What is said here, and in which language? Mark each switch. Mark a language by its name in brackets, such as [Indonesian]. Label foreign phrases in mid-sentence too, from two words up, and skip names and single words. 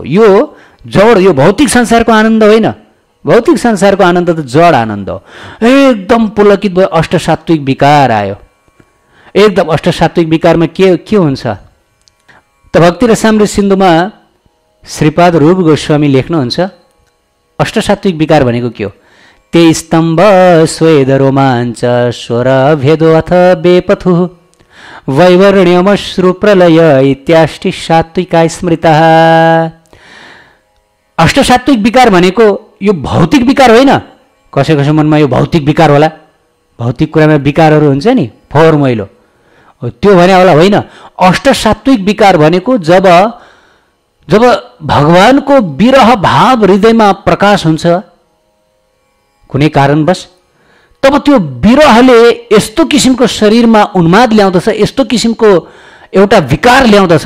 [Nepali] यो जड, यो भौतिक संसारको आनन्द होइन। भौतिक संसारको आनन्द त जड आनन्द हो। एकदम पुलकित भयो, अष्टसात्विक विकार आयो। एकदम अष्टसात्विक विकारमा के हुन्छ त? भक्ति रसामृत सिन्धुमा श्रीपाद रूप गोस्वामी लेख्नुहुन्छ, अष्टसात्विक विकार भनेको के हो? [Sanskrit] ते स्तम्भ स्वेद रोमाञ्च स्वर भेदो अथ बेपथु वैवर्ण्यमश्रु प्रलय इत्याष्टि सात्विका स्मृता। [Nepali] अष्टसात्विक विकार भनेको यो भौतिक विकार होइन। कसै कसै मनमा यो भौतिक विकार होला, भौतिक कुरामा विकारहरू हुन्छ नि, फोहोर मैलो, त्यो भने होला होइन। अष्टसात्विक विकार भनेको जब भगवानको विरह भाव हृदयमा प्रकाश हुन्छ कुनै कारणवश, तब त्यो विरहले यस्तो किसिमको शरीरमा उन्माद ल्याउँदछ, यस्तो किसिमको एउटा विकार ल्याउँदछ।